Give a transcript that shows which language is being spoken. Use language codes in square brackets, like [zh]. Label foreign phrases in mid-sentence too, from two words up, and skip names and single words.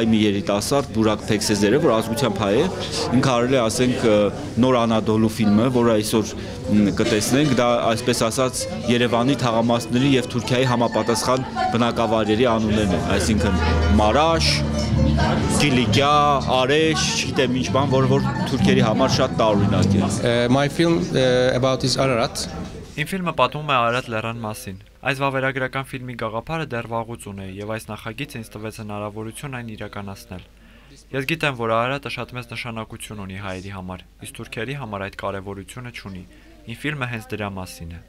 [hy] մի երիտասարդ Բուրակ Փեքսեզերը, որ ազգությամբ հայ է, ինքը արել է, ասենք, Նոր Անադոլու ֆիլմը, որը այսօր կտեսնենք, դա այսպես ասած Երևանի թաղամասների եւ Թուրքիայի համապատասխան բնակավայրերի անուններն են, այսինքն Մարաշ, Կիլիկիա, Արեշ, չգիտեմ ինչ բան, որ թուրքերի համար շատ տարօրինակ է։ [en] My film about is Ararat. [hy] Իմ ֆիլմը պատմում է Արարատ լեռան մասին։ Այս վավերագրական ֆիլմի գաղափարը դեռ վաղուց ունեի եւ այս նախագիծը ինձ տվեց հնարավորություն այն իրականացնել։ Ես գիտեմ, որ Արարատը շատ մեծ նշանակություն ունի հայերի համար, իսկ թուրքերի համար այդ կարեւորությունը չունի։ Իմ ֆիլմը հենց դրա մասին է։